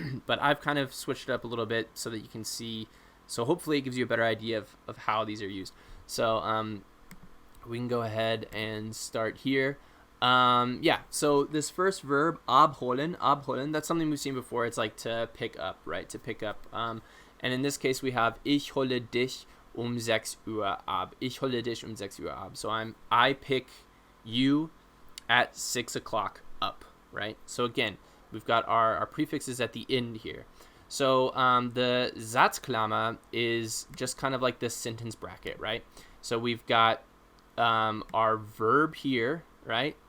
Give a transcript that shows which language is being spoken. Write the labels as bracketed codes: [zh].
[en] But I've kind of switched it up a little bit so that you can see. So hopefully it gives you a better idea of how these are used. So we can go ahead and start here. Yeah, so this first verb, abholen, that's something we've seen before. It's like to pick up, right? To pick up. And in this case, we have [de] Ich hole dich 6 Uhr ab. Ich hole dich 6 Uhr ab. [en] So I pick you at 6 o'clock up, right? So again, we've got our prefixes at the end here. So the Satzklammer is just kind of like this sentence bracket, right? So we've got our verb here, right?